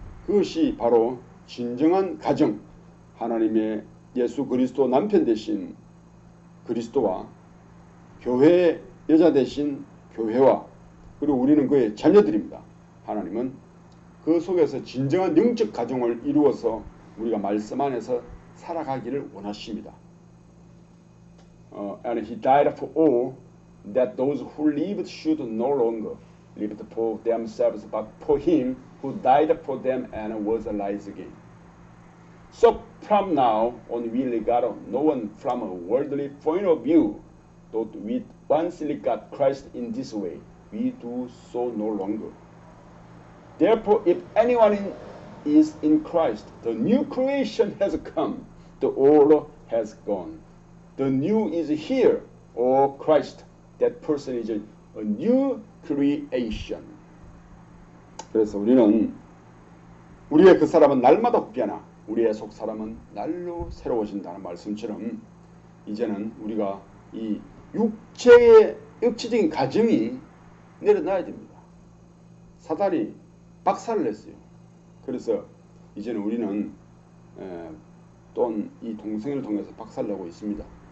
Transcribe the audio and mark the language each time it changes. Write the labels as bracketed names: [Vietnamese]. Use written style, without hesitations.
[Korean] 그것이 바로 진정한 가정, 하나님의 예수 그리스도 남편 되신 그리스도와 교회의 여자 되신 교회와 그리고 우리는 그의 자녀들입니다. 하나님은 그 속에서 진정한 영적 가정을 이루어서 우리가 말씀 안에서 살아가기를 원하십니다. [English] And he died for all, that those who lived should no longer live for themselves, but for him who died for them and was alive again. So from now on we regard no one from a worldly point of view. Though we once regard Christ in this way, we do so no longer. Therefore, if anyone is in Christ, the new creation has come, the old has gone. The new is here, or Christ. That person is a new creation. [Korean] 그래서 우리는 우리의 그 사람은 날마다 바뀌나 우리의 속 사람은 날로 새로워진다는 말씀처럼 이제는 우리가 이 육체의 육체적인 가정이 내려놔야 됩니다. 사단이 박살을 냈어요. 그래서 이제는 우리는 또한 이 동성애를 통해서 박살내고 있습니다.